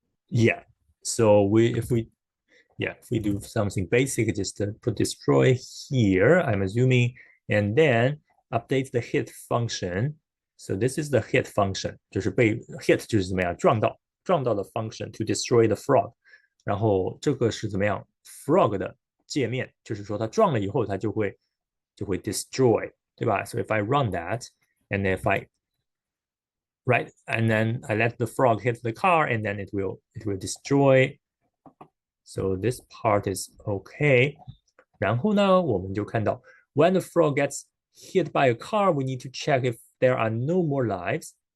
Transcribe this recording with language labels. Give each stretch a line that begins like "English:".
English: Yeah. So if we do something basic, just put destroy here, I'm assuming, and then update the hit function. So this is the hit function，
Chinese: 就是被 hit 就是怎么样撞到的
English: function to destroy the frog。
Chinese: 然后这个是怎么样 frog 的界面，就是说它撞了以后它就会 destroy，对吧？
English: So if I run that and if I right? And then I let the frog hit the car, and then it will destroy. So this part is okay.
Chinese: 然后呢，我们就看到
English: when the frog gets hit by a car, we need to check if there are no more lives.